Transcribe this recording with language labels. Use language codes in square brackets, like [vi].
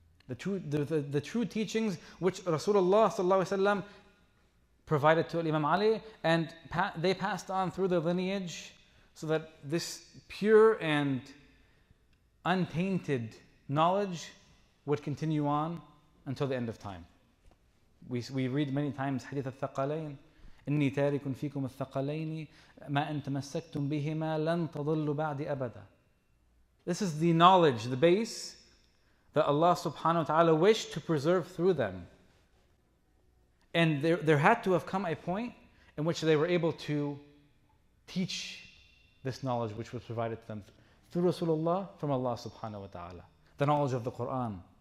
[en] The true teachings which Rasulullah sallallahu alaihi wasallam provided to Imam Ali, and they passed on through their lineage, so that this pure and untainted knowledge would continue on until the end of time. We read many times Hadith al-Thaqalayn, [ar] إني تارك فيكم الثقلين ما أن تمسكتم بهما لن تضلوا بعد أبدا. [en] This is the knowledge, the base that Allah subhanahu wa ta'ala wished to preserve through them. And there had to have come a point in which they were able to teach this knowledge which was provided to them through Rasulullah from Allah subhanahu wa ta'ala, the knowledge of the Quran.